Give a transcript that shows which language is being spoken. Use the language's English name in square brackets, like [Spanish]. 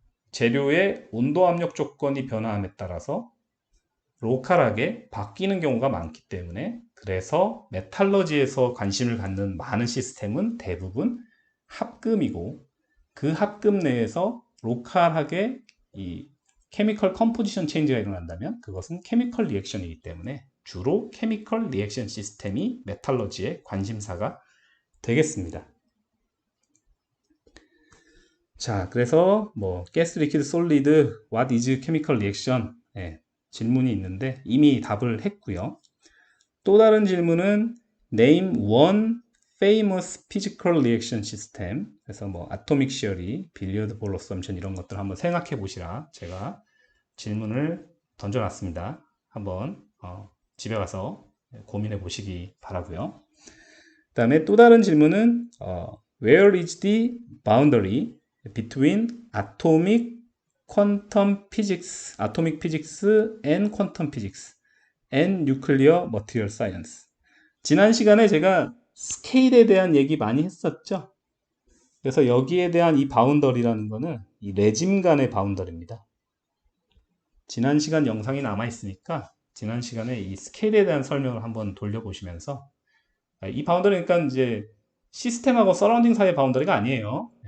[Korean] 재료의 온도 압력 조건이 변화함에 따라서 로컬하게 바뀌는 경우가 많기 때문에 그래서 메탈러지에서 관심을 갖는 많은 시스템은 대부분 합금이고 그 합금 내에서 로컬하게 이 케미컬 컴포지션 체인지가 일어난다면 그것은 케미컬 리액션이기 때문에 주로 케미컬 리액션 시스템이 메탈러지의 관심사가 되겠습니다. 자, 그래서 뭐 가스, 리퀴드, 솔리드, [English] what is chemical reaction? [Korean] 예, 질문이 있는데 이미 답을 했고요. 또 다른 질문은 [English] name one famous physical reaction system. [Korean] 그래서 뭐 아토믹 시어리, 빌리어드 볼 어썸션 이런 것들 한번 생각해 보시라 제가 질문을 던져놨습니다. 한번 집에 가서 고민해 보시기 바라고요. 그 다음에 또 다른 질문은 [English] where is the boundary between atomic physics and quantum physics and nuclear material science. [Korean] 지난 시간에 제가 스케일에 대한 얘기 많이 했었죠. 그래서 여기에 대한 이 바운더리라는 거는 이 레짐 간의 바운더리입니다. 지난 시간 영상이 남아 있으니까 지난 시간에 이 스케일에 대한 설명을 한번 돌려보시면서 이 바운더리 그러니까 이제 시스템하고 서라운딩 사이의 바운더리가 아니에요.